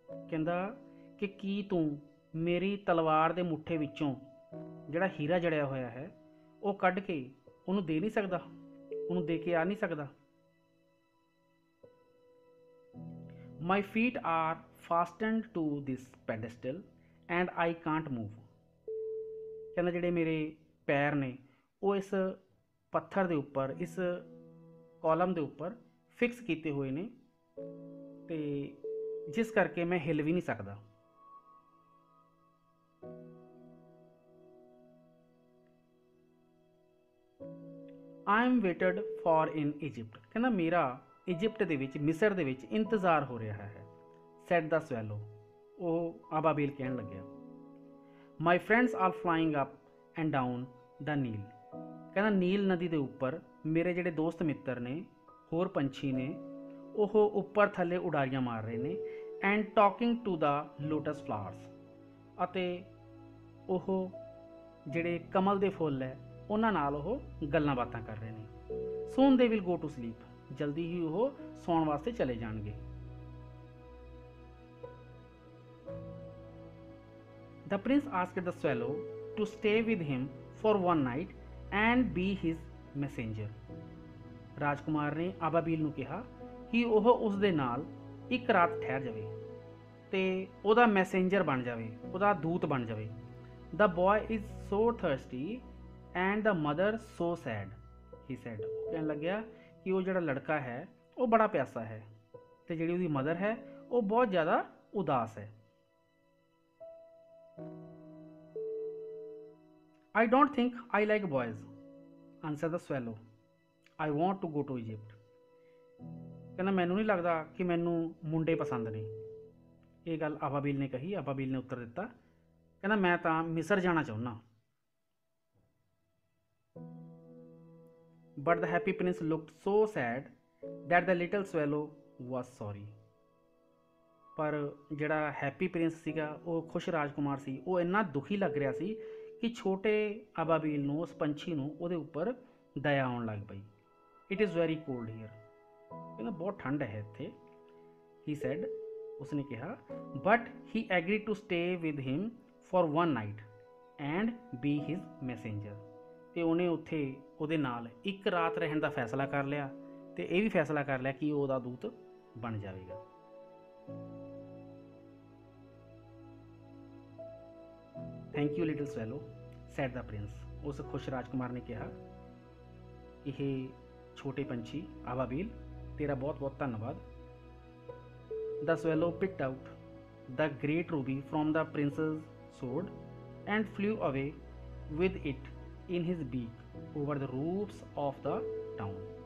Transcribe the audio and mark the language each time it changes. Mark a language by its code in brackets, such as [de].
[pa] ਕਹਿੰਦਾ ਕਿ ਕੀ ਤੂੰ ਮੇਰੀ ਤਲਵਾਰ ਦੇ ਮੁੱਠੇ ਵਿੱਚੋਂ ਜਿਹੜਾ ਹੀਰਾ ਜੜਿਆ ਹੋਇਆ ਹੈ ਉਹ ਕੱਢ ਕੇ ਉਹਨੂੰ ਦੇ ਨਹੀਂ ਸਕਦਾ, ਉਹਨੂੰ ਦੇ ਕੇ ਆ ਨਹੀਂ ਸਕਦਾ। [en] My feet are fastened to this pedestal and I can't move. [pa] ਕਹਿੰਦਾ ਜਿਹੜੇ ਮੇਰੇ ਪੈਰ ਨੇ ਉਹ ਇਸ ਪੱਥਰ ਦੇ ਉੱਪਰ, ਇਸ ਕਾਲਮ ਦੇ ਉੱਪਰ ਫਿਕਸ ਕੀਤੇ ਹੋਏ ਨੇ ਤੇ ਜਿਸ ਕਰਕੇ ਮੈਂ ਹਿੱਲ ਵੀ ਨਹੀਂ ਸਕਦਾ। [en] I am waited for in Egypt. [pa] ਕਹਿੰਦਾ ਮੇਰਾ ਇਜਿਪਟ ਦੇ ਵਿੱਚ, ਮਿਸਰ ਦੇ ਵਿੱਚ ਇੰਤਜ਼ਾਰ ਹੋ ਰਿਹਾ ਹੈ। [en] said the swallow. [pa] ਉਹ ਅਬਾਬੀਲ ਕਹਿਣ ਲੱਗਿਆ। [en] My friends are flying up and down the Nile. [pa] ਕਹਿੰਦਾ ਨੀਲ ਨਦੀ ਦੇ ਉੱਪਰ ਮੇਰੇ ਜਿਹੜੇ ਦੋਸਤ ਮਿੱਤਰ ਨੇ, ਹੋਰ ਪੰਛੀ ਨੇ, ਉਹ ਉੱਪਰ ਥੱਲੇ ਉਡਾਰੀਆਂ ਮਾਰ ਰਹੇ ਨੇ। [en] and talking to the lotus flowers. [pa] ਅਤੇ ਉਹ ਜਿਹੜੇ ਕਮਲ ਦੇ ਫੁੱਲ ਹੈ ਉਹਨਾਂ ਨਾਲ ਉਹ ਗੱਲਾਂ ਬਾਤਾਂ ਕਰ ਰਹੇ ਨੇ। [en] soon they will go to sleep. [pa] ਜਲਦੀ ਹੀ ਉਹ ਸੌਣ ਵਾਸਤੇ ਚਲੇ ਜਾਣਗੇ। [en] The prince asked the swallow to stay with him for one night and be his messenger. [pa] ਰਾਜਕੁਮਾਰ ਨੇ ਅਬਾਬੀਲ ਨੂੰ ਕਿਹਾ ਕਿ ਉਹ ਉਸ ਦੇ ਨਾਲ ਇੱਕ ਰਾਤ ਠਹਿਰ ਜਾਵੇ ਤੇ ਉਹਦਾ ਮੈਸੇਂਜਰ ਬਣ ਜਾਵੇ, ਉਹਦਾ ਦੂਤ ਬਣ ਜਾਵੇ। [en] The boy is so thirsty and the mother so sad. He sad. [pa] ਉਹ ਕਹਿਣ ਲੱਗਿਆ ਕਿ ਉਹ ਜਿਹੜਾ ਲੜਕਾ ਹੈ ਉਹ ਬੜਾ ਪਿਆਸਾ ਹੈ ਤੇ ਜਿਹੜੀ ਉਹਦੀ ਮਦਰ ਹੈ ਉਹ ਬਹੁਤ ਜ਼ਿਆਦਾ ਉਦਾਸ ਹੈ। [en] I don't think I like boys, answered the swallow. I want to go to Egypt. [pa] ਕਹਿੰਦਾ ਮੈਨੂੰ ਨਹੀਂ ਲੱਗਦਾ ਕਿ ਮੈਨੂੰ ਮੁੰਡੇ ਪਸੰਦ ਨੇ। ਇਹ ਗੱਲ ਅਬਾਬੀਲ ਨੇ ਕਹੀ। ਅਬਾਬੀਲ ਨੇ ਉੱਤਰ ਦਿੱਤਾ, ਕਹਿੰਦਾ ਮੈਂ ਤਾਂ ਮਿਸਰ ਜਾਣਾ ਚਾਹੁੰਦਾ। [en] But the happy prince looked so sad that the little swallow was sorry. [pa] ਪਰ ਜਿਹੜਾ ਹੈਪੀ ਪ੍ਰਿੰਸ ਸੀਗਾ, ਉਹ ਖੁਸ਼ ਰਾਜਕੁਮਾਰ ਸੀ, ਉਹ ਇੰਨਾ ਦੁਖੀ ਲੱਗ ਰਿਹਾ ਸੀ ਕਿ ਛੋਟੇ ਅਬਾਬੀਲ ਨੂੰ, ਉਸ ਪੰਛੀ ਨੂੰ ਉਹਦੇ ਉੱਪਰ ਦਇਆ ਆਉਣ ਲੱਗ ਪਈ। [en] It is very cold here. [pa] ਕਹਿੰਦਾ ਬਹੁਤ ਠੰਡ ਹੈ ਇੱਥੇ। [en] he said, [pa] ਉਸਨੇ ਕਿਹਾ, [en] But he agreed to stay with him for 1 night and be his messenger. [pa] ਅਤੇ ਉਹਨੇ ਉੱਥੇ ਉਹਦੇ ਨਾਲ ਇੱਕ ਰਾਤ ਰਹਿਣ ਦਾ ਫੈਸਲਾ ਕਰ ਲਿਆ ਅਤੇ ਇਹ ਵੀ ਫੈਸਲਾ ਕਰ ਲਿਆ ਕਿ ਉਹ ਉਹਦਾ ਦੂਤ ਬਣ ਜਾਵੇਗਾ। [en] Thank you little swallow, said the prince. [pa] ਉਸ ਖੁਸ਼ ਰਾਜਕੁਮਾਰ ਨੇ ਕਿਹਾ, ਇਹ ਛੋਟੇ ਪੰਛੀ ਅਬਾਬੀਲ, ਤੇਰਾ ਬਹੁਤ ਬਹੁਤ ਧੰਨਵਾਦ। [en] The swallow picked out the great ruby from the prince's sword and flew away with it in his beak over the roofs of the town.